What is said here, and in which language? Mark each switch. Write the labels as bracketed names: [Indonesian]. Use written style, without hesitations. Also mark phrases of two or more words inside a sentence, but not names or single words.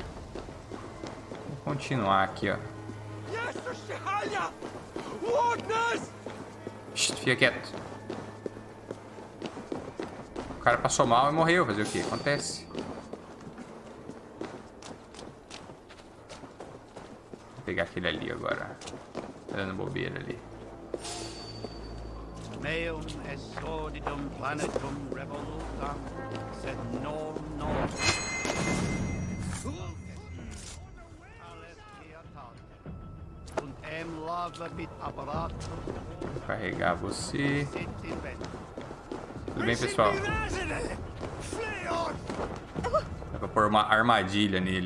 [Portuguese] Vou continuar aqui, ó. Fica quieto. O cara passou mal e morreu. Fazer o que? Acontece. Vou pegar aquele ali agora. Tá dando bobeira ali. [Latin] Meum est sordidum planetum revolutam, sed non. [Portuguese] Vou carregar você. Tudo bem, pessoal? Dá pra pôr uma armadilha nele.